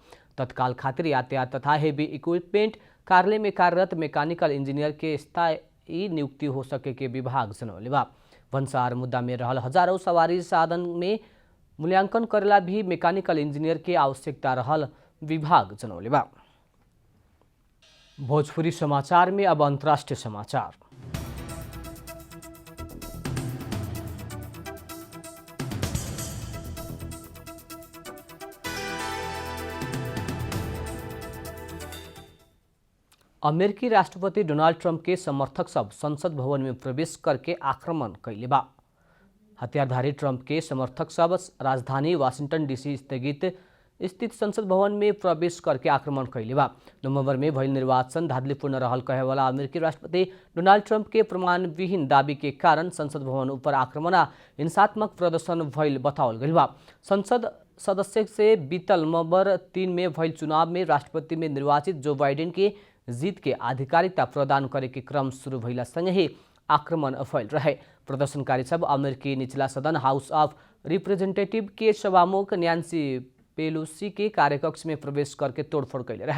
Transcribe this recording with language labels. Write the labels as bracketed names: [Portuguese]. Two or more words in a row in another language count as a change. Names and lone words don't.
[Bhojpuri] तत्काल खातिर यातायात तथा [English] heavy equipment [Bhojpuri] कार्यालय में कार्यरत [English] mechanical engineer [Bhojpuri] के स्थायी नियुक्ति हो सके के विभाग जनौले बा। भन्सार मुद्दा में रहल हजारों सवारी साधन में मूल्यांकन करेला भी [English] mechanical engineer [Bhojpuri] के आवश्यकता रहल विभाग जनौले बा। भोजपुरी समाचार में अब अंतर्राष्ट्रीय समाचार। अमेरिकी राष्ट्रपति डोनाल्ड ट्रंप के समर्थक सब संसद भवन में प्रवेश करके आक्रमण कैले बा। हथियारधारी ट्रंप के समर्थक सब राजधानी वाशिंगटन डीसी स्थित संसद भवन में प्रवेश करके आक्रमण कैले बा। नवंबर में भइल निर्वाचन धांधलीपूर्ण रहल कहे वाला अमेरिकी राष्ट्रपति डोनाल्ड ट्रंप के प्रमाणविहीन दावी के कारण संसद भवन ऊपर आक्रमण आ हिंसात्मक प्रदर्शन भइल बताओल गइल बा। संसद सदस्य से बीतल नवंबर 3 में भइल चुनाव में राष्ट्रपति में निर्वाचित जो बाइडेन के जीत के आधिकारिकता प्रदान करे के क्रम शुरू भइला संगे ही आक्रमण फैल रहे। प्रदर्शनकारी सब अमेरिकी निचला सदन हाउस ऑफ रिप्रेजेंटेटिव के सभामुख नैन्सी पेलोसी के कार्यकक्ष में प्रवेश करके तोड़फोड़ कैले रहे।